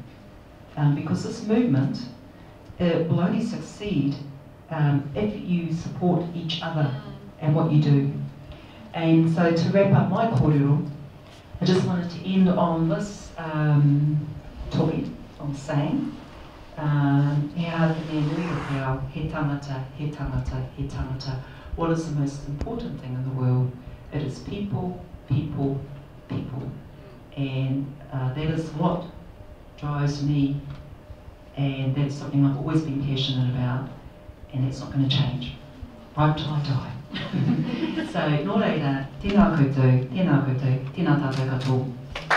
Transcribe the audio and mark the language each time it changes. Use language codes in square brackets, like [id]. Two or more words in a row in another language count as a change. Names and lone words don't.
[en] Because this movement will only succeed if you support each other and what you do. And so to wrap up my kōrero, I just wanted to end on this talking, on saying, [mi] he tangata, he tangata, he tangata. [en] What is the most important thing in the world? It is people, people, people. And that is what drives me, and that's something I've always been passionate about, and it's not going to change, right till I die. So, [mi] nō reira, tēnā koutou, tēnā koutou, tēnā tātou katoa.